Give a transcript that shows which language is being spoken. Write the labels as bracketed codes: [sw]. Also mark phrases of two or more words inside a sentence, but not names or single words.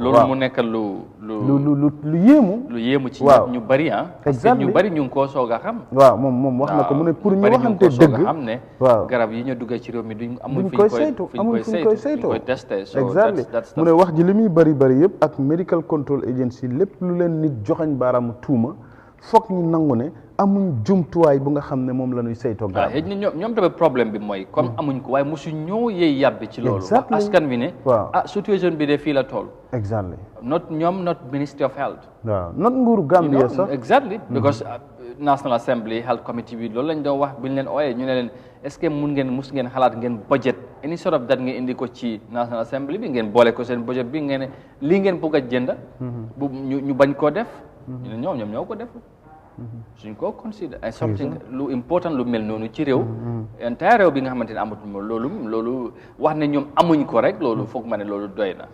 [wo] loolu mu nekk lu yéemu ci ñu bari parce que ñu bari ñu ngi koo soog a xam waaw moom wax na ko mu ne pour ñu waxante dëgg xam ne waaw garab yi ñu duggee ci réew mi duñ koy saytu amul fu ñu koy saytoo exactly mu ne wax ji li muy bari yëpp ak medical control agency lépp lu leen nit joxañ baaraamu tuuma foog ñu nangu ne amuñ jumtuwaay bu nga xam ne moom la ñuy saytoo garab xëy na ñoom tamit problème bi mooy comme amuñ ko waaye mosu ñoo yey yàbbi ci loolu wax askan wi ne situation bi de fii la toll exactly [en] not Ministry of Health [wo] waaw not nguuru Gambia sax [en] exactly because [wo] National Assembly Health Committee bi loolu lañ doon wax bu ñu leen ooyee ñu ne leen est-ce que mus ngeen xalaat ngeen budget [en] any sort of that [wo] ngeen indi ko ci National Assembly bi ngeen boole ko seen budget bi ngeen ne lii ngeen bëgg a jënd bu ñu bañ koo def ñu ne ñoom ñoo ko def suñ ko consider ay something lu important lu mel noonu ci réew entire réew bi nga xamante ne amut loolu wax ne ñoom amuñ ko rek loolu foog ma ne loolu doy na